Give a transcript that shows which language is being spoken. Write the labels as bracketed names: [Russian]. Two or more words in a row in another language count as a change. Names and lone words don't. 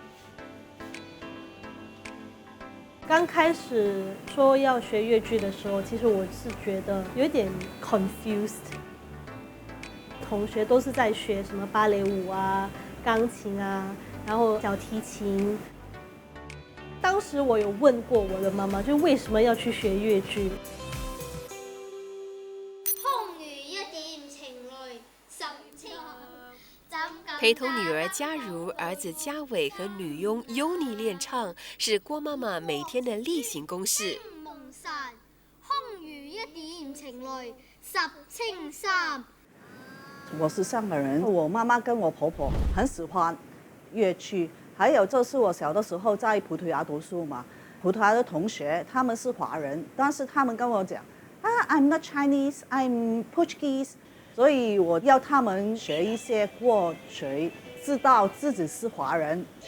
[Chinese] 刚开始说要学越剧的时候，其实我是觉得有点 confused。同学都是在学什么芭蕾舞啊、钢琴啊，然后小提琴。当时我有問過我的媽媽，就為什麼要去學越劇？陪同女兒嘉如、兒子嘉偉和女傭優妮練唱，是郭媽媽每天的例行公事。我是香港人，我妈妈跟我婆婆很喜欢越剧。还有就是我小的时候在葡萄牙读书嘛，葡萄牙的同学他们是华人，但是他们跟我讲 [English] I'm not Chinese, I'm Portuguese， [Chinese] 所以我要他们学一些过去，知道自己是华人。